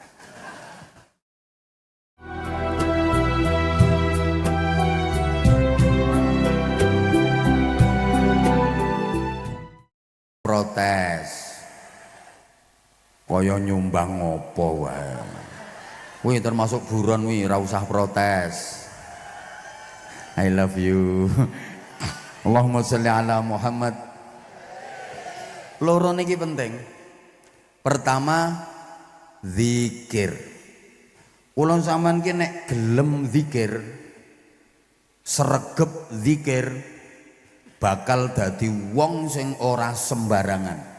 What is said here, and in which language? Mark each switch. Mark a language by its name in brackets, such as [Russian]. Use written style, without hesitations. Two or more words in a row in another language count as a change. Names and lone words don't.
[Javanese] Protes. Kaya nyumbang ngopo wae. Kuwi termasuk buron kuwi ora usah protes. [English] I love you. [Arabic] اللهم صل على محمد. [Javanese] Loro niki penting. Pertama, zikir. Kula sampean ki nek gelem zikir, sregep zikir, bakal dadi wong sing ora sembarangan.